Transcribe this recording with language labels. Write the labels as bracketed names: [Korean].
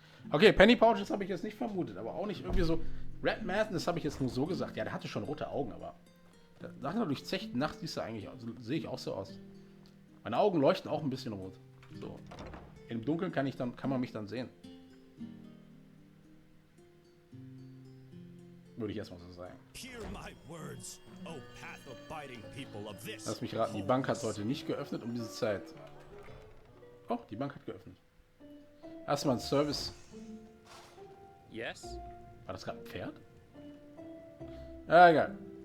[German] Okay, Penny Pouches habe ich jetzt nicht vermutet, aber auch nicht irgendwie so. Red Madness habe ich jetzt nur so gesagt. Ja, der hatte schon rote Augen, aber nach einer durchzechten Nacht siehst du eigentlich, also sehe ich auch so aus. Meine Augen leuchten auch ein bisschen rot. So. Im Dunkeln kann man mich dann sehen. Würde ich erstmal so sagen. [English] Hear my words, O path-abiding people of this. [German] Lass mich raten, die Bank hat heute nicht geöffnet um diese Zeit. Oh, die Bank hat geöffnet. Erstmal ein Service. [English] Yes? [German] War das gerade ein Pferd? Ah, egal.